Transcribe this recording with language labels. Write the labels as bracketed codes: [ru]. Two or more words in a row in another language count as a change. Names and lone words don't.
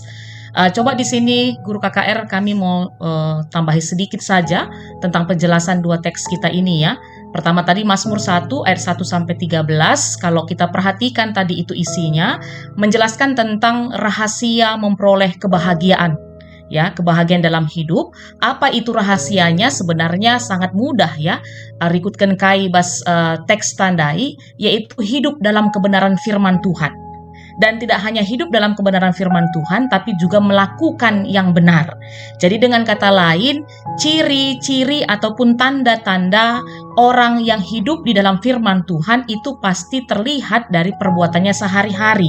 [id] Coba di sini guru KKR kami mau tambahi sedikit saja tentang penjelasan dua teks kita ini ya. Pertama tadi Mazmur 1 ayat 1 sampai 13, kalau kita perhatikan tadi itu isinya menjelaskan tentang rahasia memperoleh kebahagiaan. Ya, kebahagiaan dalam hidup. Apa itu rahasianya? Sebenarnya sangat mudah ya. [btx] Rikutkan kai bas teks tandai, [id] yaitu hidup dalam kebenaran firman Tuhan. Dan tidak hanya hidup dalam kebenaran firman Tuhan, tapi juga melakukan yang benar. Jadi dengan kata lain, ciri-ciri ataupun tanda-tanda orang yang hidup di dalam firman Tuhan itu pasti terlihat dari perbuatannya sehari-hari.